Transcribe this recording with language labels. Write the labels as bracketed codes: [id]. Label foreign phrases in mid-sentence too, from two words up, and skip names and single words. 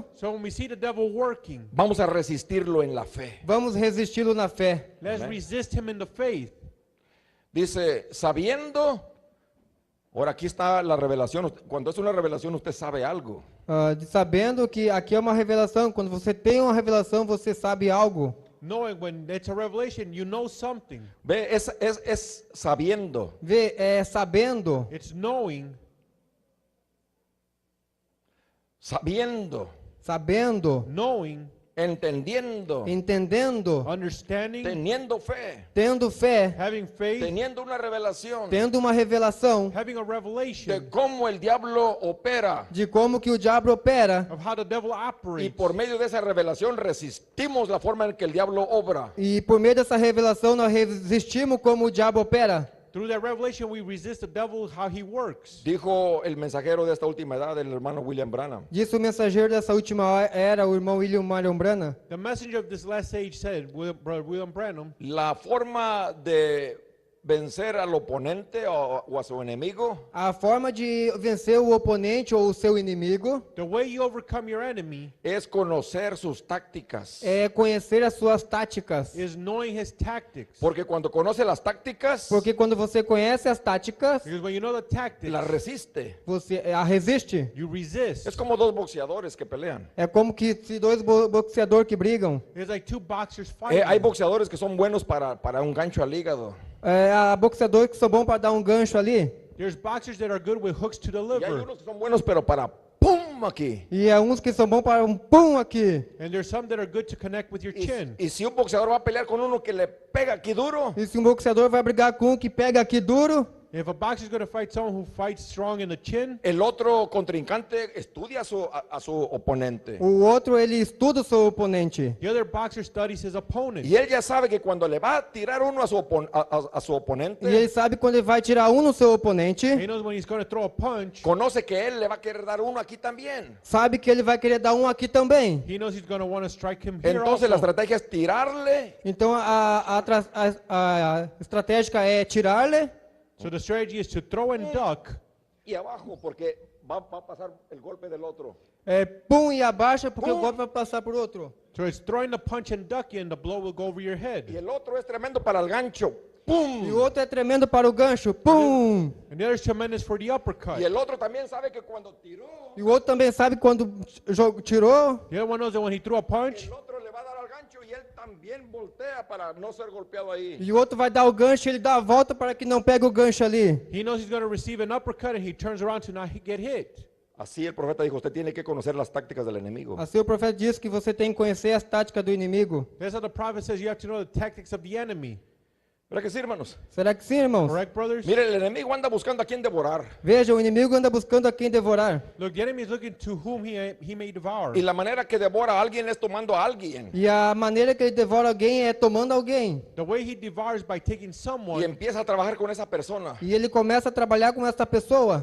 [en] So when we see the devil working, [es] vamos a resistirlo en la fe. [pt] vamos resisti-lo na fé. [en] let's Amen. resist him in the faith. [es] Dice, sabiendo, ahora aquí está la revelación. Cuando es una revelación, usted sabe algo. [pt] Sabendo que aqui é uma revelação. Quando você tem uma revelação, você sabe algo. [en] Knowing when it's a revelation, you know something. [es] Ve, es sabiendo. [pt] Vê, é sabendo, [en] It's knowing, [es] Sabiendo, [pt] sabendo, [en] knowing, [es] entendiendo, [pt] entendendo, [en] understanding, [es] teniendo fe, [pt] tendo fé, [en] having faith, [es] teniendo una revelación [pt] tendo uma revelação [en] having a revelation [es] de cómo el diablo opera. [pt] de como que o diabo opera. [en] of how the devil [es] Y [en] operates. [es] por medio de esa revelación resistimos la forma en que el diablo obra. [pt] E por meio dessa revelação nós resistimos como o diabo opera. [en] Through that revelation, we resist the devil, how he works. [es] Dijo el mensajero de esta última edad, el hermano William Branham. [pt] Disse o mensageiro dessa última era, o irmão William Marion Branham. [en] The messenger of this last age said, Brother William Branham, [es] La forma de vencer al oponente o a su enemigo [pt] A forma de vencer o oponente ou o seu inimigo [en] the way you overcome your enemy [es] es conocer sus tácticas. [pt] é conhecer as suas táticas. [en] is knowing his tactics. [es] Porque cuando conoce las tácticas, [pt] Porque quando você conhece as táticas, [en] Because when you know the tactics, [es] las resiste. [pt] você a resiste. [en] you resist. [es] Es como 2 boxeadores que pelean. [pt] É como que se dois boxeadores que brigam. [en] It's like 2 boxers fighting. [es] Hay boxeadores que son buenos para un gancho al hígado. [pt] Há boxeadores que são bons para dar um gancho ali. [en] There's boxers that are good with hooks to the [es] Y hay [en] liver. [es] unos que son buenos pero para ¡pum! Aquí. [pt] E há uns que são bons para um pum aqui. [en] And there's some that are good to connect with your chin. [es] Y si un boxeador va a pelear con uno que le pega aquí duro, [pt] E se um boxeador vai brigar com um que pega aqui duro, [en] If a boxer is going to fight someone who fights strong in the chin, [es] el otro contrincante estudia a su oponente. [pt] o outro ele estuda o seu oponente. [en] the other boxer studies his opponent. [es] Y él ya sabe que cuando le va a tirar uno a su [pt] E [es] oponente, [pt] ele sabe quando ele vai tirar um no seu oponente, [en] He knows when he's going to throw a punch. [es] conoce que él le va a querer dar uno aquí también. [pt] sabe que ele vai querer dar um aqui também. [en] He knows he's going to want to strike him here [es] Entonces la [en] also. [es] estrategia es tirarle [pt] Então a estratégia é tirar-lhe [en] So the strategy is to throw and duck [es] y abajo porque va a pasar el golpe del otro. Pum, [pt] e abaixa porque Pum. o golpe vai passar por outro. [en] So it's throwing the punch and ducking, and the blow will go over your [es] Y [en] head. [es] el otro es tremendo para el gancho. [pt] E [es] ¡Pum! [pt] o outro é tremendo para o gancho. Pum! [en] And the other is tremendous for the uppercut. [es] Y el otro también sabe que cuando tiró, [pt] E o outro também sabe quando tirou. [en] The other one knows that when he threw a punch, [es] el otro le va a dar al gancho y él también voltea para no ser golpeado ahí. [pt] E o outro vai dar o gancho, ele dá a volta para que não pegue o gancho ali. [en] he knows he's going to receive an uppercut, and he turns around to not get hit. [es] Así el profeta dijo, usted tiene que conocer las tácticas del enemigo. [pt] Assim o profeta diz que você tem que conhecer as táticas do inimigo. [en] That's how the prophet says you have to know the tactics of the enemy. [es] ¿Verdad que sí, hermanos? [pt] Será que sim, irmãos? [en] Correct, brothers? [es] Mire, el enemigo anda buscando a quien devorar. [pt] Veja, o inimigo anda buscando a quem devorar. [en] Look, the enemy is looking to whom he may devour. [es] Y la manera que devora a alguien es tomando a alguien. [pt] E a maneira que ele devora alguém é tomando alguém. [en] The way he devours by taking [es] Y [en] someone [es] empieza a trabajar con esa persona. [pt] E ele começa a trabalhar com essa pessoa.